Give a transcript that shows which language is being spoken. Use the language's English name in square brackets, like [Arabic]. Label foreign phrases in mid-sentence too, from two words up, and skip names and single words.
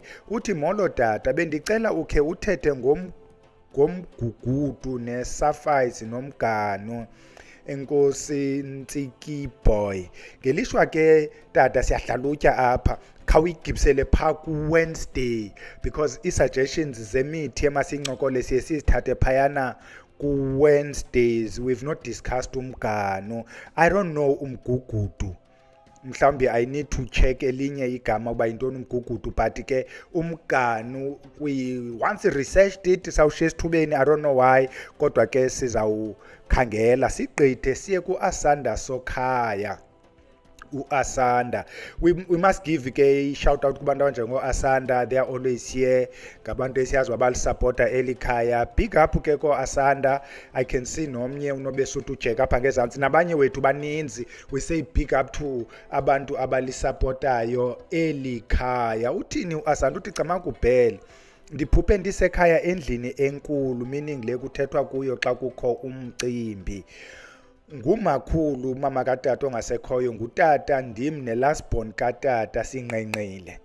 [Xhosa] Uthi Molo tata, bendicela ukhe uthethe ngomgugudu nesafayisi nomganu. Enkosi ntsiki boy. Ngelishwa ke tata siyahlalutya apha. Khawuyigibisele phaa ku-Wednesday because i-suggestions zemithi emasincokole siye sizithathe phayana ku-Wednesdays. [English] We've not discussed umganu. I don't know umgugudu. Mhlawumbi I need to check [Xhosa] elinye igama uba yintoni umgugudu, [English] but [Xhosa] ke umganu [English] once researched it [Xhosa] sawushiya esithubeni, [English] I don't know why, [Xhosa] kodwa ke sizawukhangela sigqithe siye ku-Asanda Sokhaya. uAsanda. [English] We must give ke shout out [Xhosa] kubantu abanjengo-Asanda. [English] They are always here. [Xhosa] Ngabantu esiyazi abalisupporta elikhaya. [English] Big up [Xhosa] ke ko-Asanda. [English] I can see [Xhosa] nomnye uNobesuthu Jack apha ngezantsi, nabanye wethu baninzi. We say big up to abantu abalisupportayo elikhaya. Uthini uAsanda? Uthi cama kubhele, ndiphuphe ndisekhaya endlini enkulu, meaning le kuthethwa kuyo xa kukho umcimbi. Ngumakhulu mama katata ongasekhoyo, ngutata ndim nelast born katata singqengqile.